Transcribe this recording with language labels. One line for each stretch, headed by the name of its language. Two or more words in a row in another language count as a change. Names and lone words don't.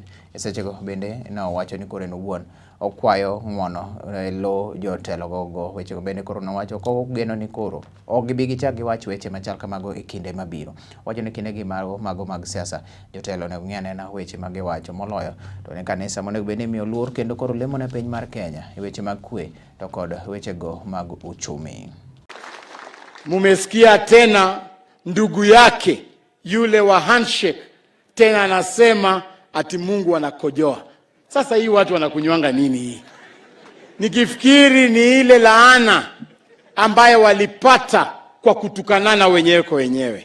Luo (Kenya and Tanzania): Esechego bende no wacho ni koro en wuon Okwayo ng'wono lo Jotelo go weche bende koro nowacho ko geno ni koro ok gibi gichak giwach weche machal kamago e kinde mabiro. Wacho ni kinde gi mago mag siasa Jotelo ne ng'iyane na weche mag giwacho moloyo to ne kanisa monego bende miyo luor kendo koro lemo ne piny mar Kenya e weche mag kwe to kod weche go mag uchumi.
Swahili: Mumesikia tena ndugu yake yule wa handshake tena anasema ati Mungu anakojoa. Sasa hii watu wanakunywanga nini hii? Nikifikiri ni ile laana ambayo walipata kwa kutukanana wenyewe kwa wenyewe.